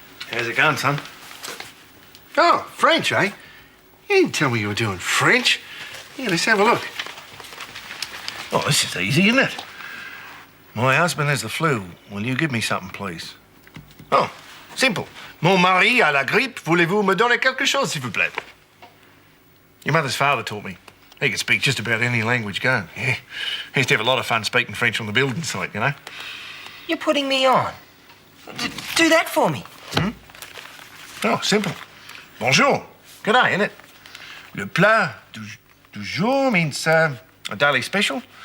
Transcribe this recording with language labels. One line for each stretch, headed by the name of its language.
English: How's it going, son? Oh, French, eh? You didn't tell me you were doing French. Here, let's have a look. Oh, this is easy, isn't it? My husband has the flu. Will you give me something, please? Oh, simple.
French: Mon mari a la grippe. Voulez-vous me donner quelque chose, s'il vous plaît?
English: Your mother's father taught me. He could speak just about any language going. Yeah. He used to have a lot of fun speaking French on the building site, you know? You're putting me on. Do that for me. Oh, simple. Bonjour. Good day, innit? Le plat du jour means a daily special.